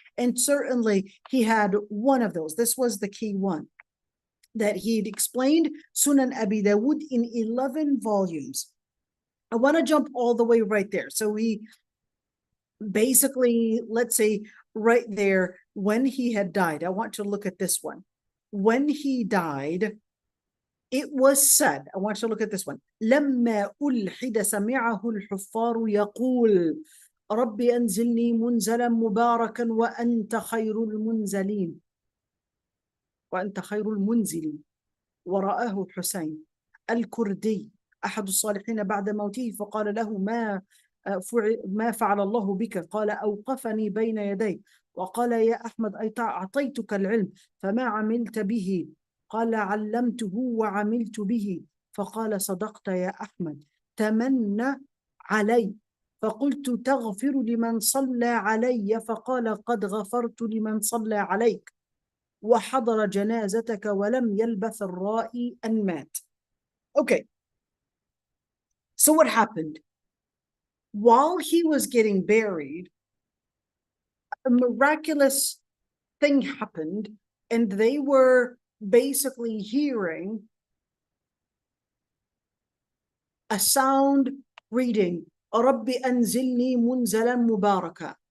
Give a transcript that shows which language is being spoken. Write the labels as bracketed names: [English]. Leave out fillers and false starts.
[English] And certainly he had one of those. This was the key one, that he'd explained Sunan Abi Dawud in 11 volumes. I want to jump all the way right there. So he basically, let's say right there, when he had died, I want to look at this one. When he died, it was said, I want you to look at this one. [Arabic] لما ألحد سمعه الحفار يقول رب أنزلني منزلا مباركا وأنت خير المنزلين وأنت خير المنزلين. ورآه حسين الكردي أحد الصالحين بعد موته فقال له ما فعل الله بك؟ قال أوقفني بين يديه وقال يا أحمد أعطيتك العلم فما عملت به؟ قال علمته وعملت به. فقال صدقت يا أحمد تمنى علي. فقلت تغفر لمن صلى علي؟ فقال قد غفرت لمن صلى عليك وحضر جنازتك ولم يلبث الرائي أن مات. [English] Okay, so what happened? While he was getting buried, a miraculous thing happened, and they were basically hearing a sound reading, [Arabic] رَبِّ أَنزِلْنِي مُنزَلًا مُبَارَكًا.